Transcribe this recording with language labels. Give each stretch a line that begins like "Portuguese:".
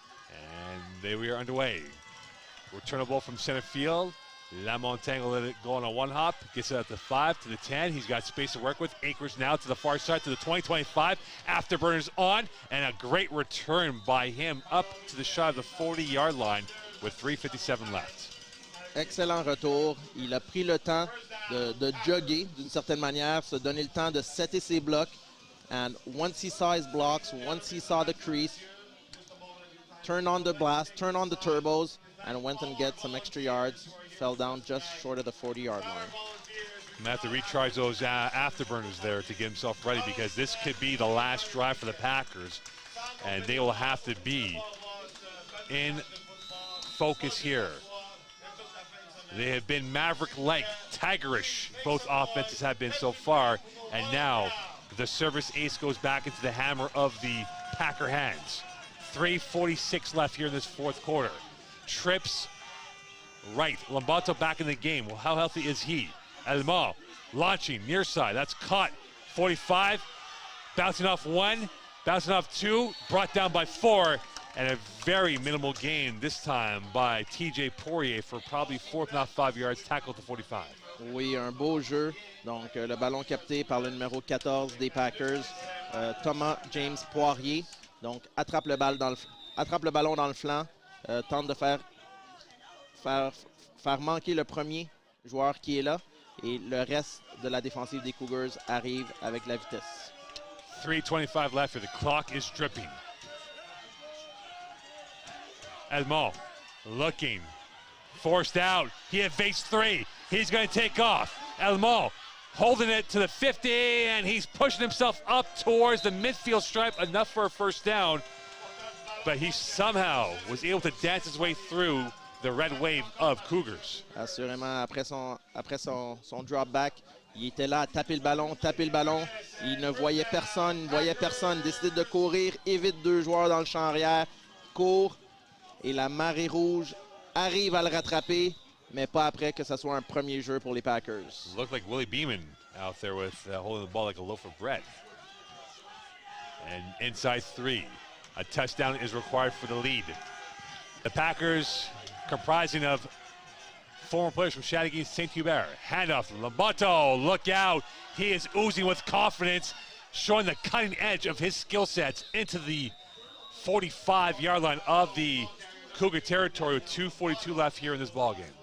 English: And there we are underway. Return a ball from center field. Lamontagne will let it go on a one hop. Gets it at the 5 to the 10. He's got space to work with. Anchors now to the far side to the 20-25. Afterburners on. And a great return by him up to the shy of the 40-yard line with 3:57 left.
French: Excellent retour. Il a pris le temps de jogger d'une certaine manière, se donner le temps de setter ses blocs.
English: And once he saw his blocks, once he saw the crease, turned on the blast, turned on the turbos, and went and get some extra yards. Fell down just short of the 40-yard line. I'm gonna have to recharge those afterburners there to get himself ready, because this could be the last drive for the Packers, and they will have to be in focus here. They have been Maverick-like, tigerish, both offenses have been so far, and now the service ace goes back into the hammer of the Packer hands. 3:46 left here in this fourth quarter. Trips right. Lombato back in the game. Well, how healthy is he? Alma launching near side. That's caught. 45. Bouncing off 1. Bouncing off 2. Brought down by 4. And a very minimal gain this time by TJ Poirier for probably 4, if not 5 yards. Tackled to 45.
French: Oui, un beau jeu. Donc, le ballon capté par le numéro 14 des Packers, Thomas James Poirier. Donc, attrape le ballon dans le flanc. Tente de faire manquer le premier joueur qui est là, et le reste de la défensive des Cougars arrive avec la vitesse.
English: 3:25 left here. The clock is dripping. Edmond looking, forced out. He evades 3. He's going to take off. Edmond holding it to the 50, and he's pushing himself up towards the midfield stripe, enough for a first down. But he somehow was able to dance his way through the red wave of Cougars.
French: Assurément, après son drop back, il était là à taper le ballon. Il ne voyait personne, décide de courir, évite 2 joueurs dans le champ arrière, court, et la marée rouge arrive à le rattraper, mais pas après que ce soit un premier jeu pour les Packers.
English: Looked like Willie Beeman out there with holding the ball like a loaf of bread. And inside 3. A touchdown is required for the lead. The Packers, comprising of former players from Chateauguay St. Hubert. Handoff, Lombato, look out. He is oozing with confidence, showing the cutting edge of his skill sets into the 45-yard line of the Cougar territory with 2:42 left here in this ball game.